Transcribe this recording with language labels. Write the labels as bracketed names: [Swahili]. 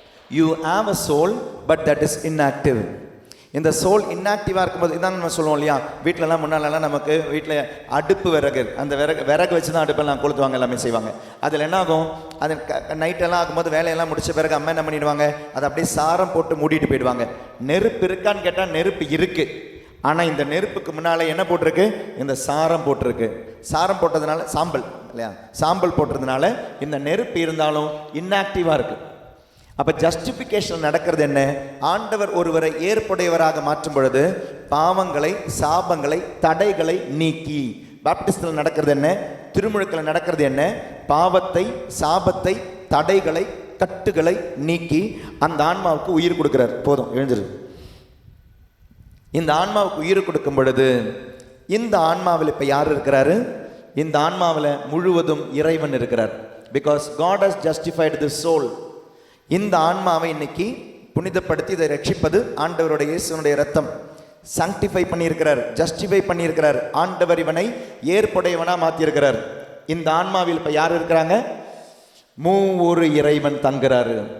[English] You have a soul but that is inactive. [Tamil] இந்த soul இன்ஆக்டிவாக இருக்கும்போது இதான் நம்ம சொல்லுவோம் இல்லையா, வீட்டிலலாம் முன்னாலெல்லாம் நமக்கு வீட்டில் அடுப்பு விறகு, அந்த விறகு வச்சு தான் அடுப்பெல்லாம் கொளுத்துவாங்க, எல்லாமே செய்வாங்க. அதில் என்ன ஆகும், அது நைட்டெல்லாம் ஆகும்போது வேலையெல்லாம் முடிச்ச பிறகு அம்மா என்ன பண்ணிடுவாங்க, அதை அப்படியே சாரம் போட்டு மூடிட்டு போயிடுவாங்க. நெருப்பு இருக்கான்னு கேட்டால் நெருப்பு இருக்குது, ஆனால் இந்த நெருப்புக்கு முன்னால் என்ன போட்டிருக்கு? இந்த சாரம் போட்டிருக்கு. சாரம் போட்டதுனால சாம்பல் இல்லையா, சாம்பல் போட்டதுனால இந்த நெருப்பு இருந்தாலும் இன்ஆக்டிவாக இருக்குது. அப்போ ஜஸ்டிஃபிகேஷன் நடக்கிறது என்ன? ஆண்டவர் ஒருவரை ஏற்புடையவராக மாற்றும் பொழுது பாவங்களை, சாபங்களை, தடைகளை நீக்கி. பாப்டிஸ்டில் நடக்கிறது என்ன? திருமுழுக்கில் நடக்கிறது என்ன? பாவத்தை, சாபத்தை, தடைகளை, கட்டுகளை நீக்கி அந்த ஆன்மாவுக்கு உயிர் கொடுக்கிறார். போதும், எழுந்திரு. இந்த ஆன்மாவுக்கு உயிர் கொடுக்கும் பொழுது இந்த ஆன்மாவில் இப்போ யார் இருக்கிறாரு? இந்த ஆன்மாவில் முழுவதும் இறைவன் இருக்கிறார். [English] Because God has justified the soul. [Tamil] இந்த ஆன்மாவை இன்னைக்கு புனிதப்படுத்தி இதை ரட்சிப்பது ஆண்டவருடைய இயேசுனுடைய ரத்தம். சாங்டிஃபை பண்ணியிருக்கிறார், ஜஸ்டிஃபை பண்ணியிருக்கிறார். ஆண்டவர் இவனை ஏற்புடையவனா மாற்றியிருக்கிறார். இந்த ஆன்மாவில் இப்போ யார் இருக்கிறாங்க? மூவொரு இறைவன் தங்குறாரு.